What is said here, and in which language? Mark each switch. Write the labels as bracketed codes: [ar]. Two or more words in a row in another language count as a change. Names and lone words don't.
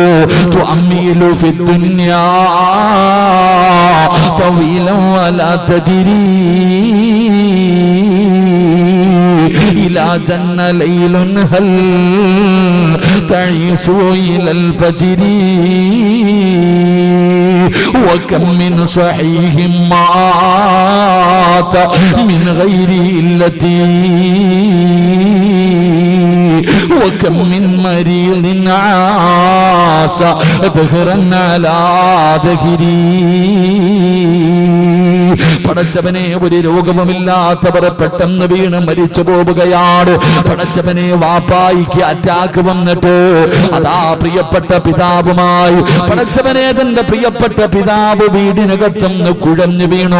[ar] تؤمل في الدنيا طويلا ولا تدري إذا جن ليل هل تعيش إلى الفجر وكم من صحيح مات من غير علة وكم من مريض عاش دهرا على دهري. [ml] പടച്ചവനെ, ഒരു രോഗവുമില്ലാത്തവർ പെട്ടെന്ന് വീണ് മരിച്ചു പോവുകയാണ്. പടച്ചവനെ, വാപ്പായിക്ക് അറ്റാക്ക് വന്നിട്ട് അതാ പ്രിയപ്പെട്ട പിതാവുമായി പടച്ചവനെ തന്റെ പ്രിയപ്പെട്ട പിതാവ് വീടിനകത്തുനിന്ന് കുഴഞ്ഞു വീണു.